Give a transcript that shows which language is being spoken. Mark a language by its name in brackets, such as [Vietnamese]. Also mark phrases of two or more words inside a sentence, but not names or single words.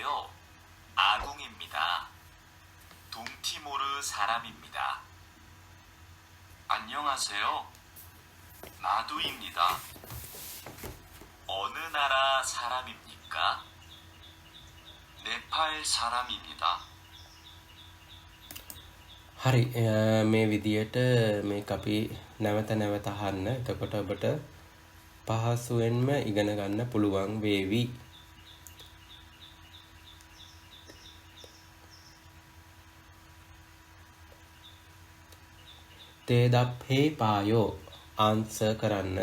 [Korean] 아궁입니다. 동티모르 사람입니다. 안녕하세요. 마두입니다. 어느 나라 사람입니까? 네팔 사람입니다. [Sinhala] හරි මේ විදියට මේක අපි නැවත නැවත අහන්න. එතකොට ඔබට පහසුවෙන්ම ඉගෙන ගන්න පුළුවන් වේවි. තේදප්හේ පායෝ ආන්සර් කරන්න.